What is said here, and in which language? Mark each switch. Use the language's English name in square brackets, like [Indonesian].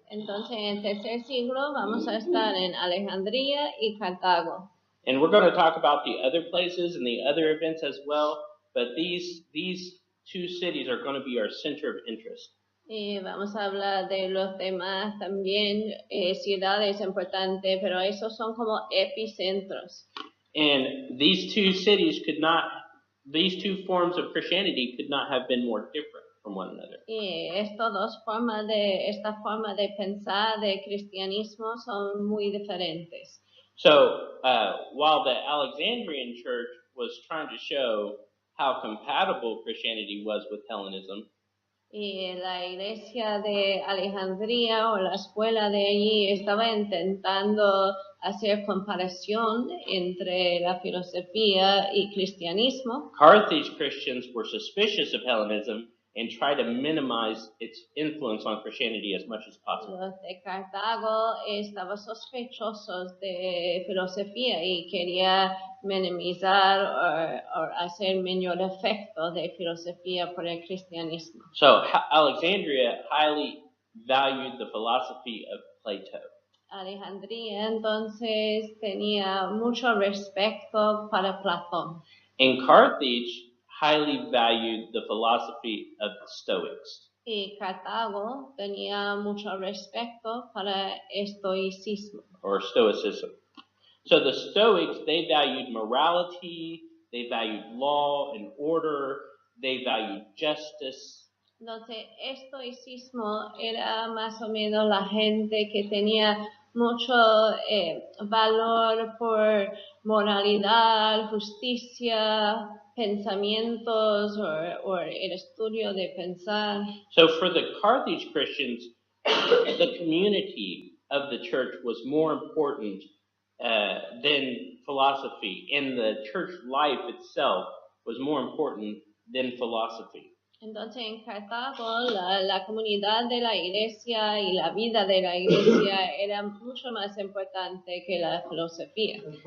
[Spanish] Entonces, en el tercer siglo vamos a estar en Alejandría y Cartago. [English] And we're going to talk about the other places and the other events as well, but these two cities are going to be our center of interest. [Spanish] Y vamos a hablar de los demás también, ciudades importantes, pero esos son como epicentros. [English] And these two cities these two forms of Christianity could not have been more different from one another. [Spanish] Y esta forma de pensar de cristianismo son muy diferentes. [English] So while the Alexandrian church was trying to show how compatible Christianity was with Hellenism, [Spanish] y la iglesia de Alejandría o la escuela de allí estaba intentando hacer comparación entre la filosofía y cristianismo. [English] Carthage Christians were suspicious of Hellenism and tried to minimize its influence on Christianity as much as possible. [Spanish] Los de Cartago estaban sospechosos de filosofía y quería minimizar o hacer menor efecto de filosofía por el cristianismo. [English] So Alexandria highly valued the philosophy of Plato. [Spanish] Alejandría entonces tenía mucho respeto para Platón. [English] And Carthage highly valued the philosophy of the Stoics. [Spanish] Y Cartago tenía mucho respeto para estoicismo. [English] Or Stoicism. So the Stoics, they valued morality, they valued law and order, they valued justice. [Spanish] Entonces, estoicismo era más o menos la gente que tenía mucho valor por moralidad, justicia, pensamientos o el estudio de pensar. [English] So for the Carthage Christians, the community of the church was more important than philosophy, and the church life itself was more important than philosophy. [Spanish] Entonces en Cartago la comunidad de la iglesia y la vida de la iglesia era mucho más importante que la filosofía.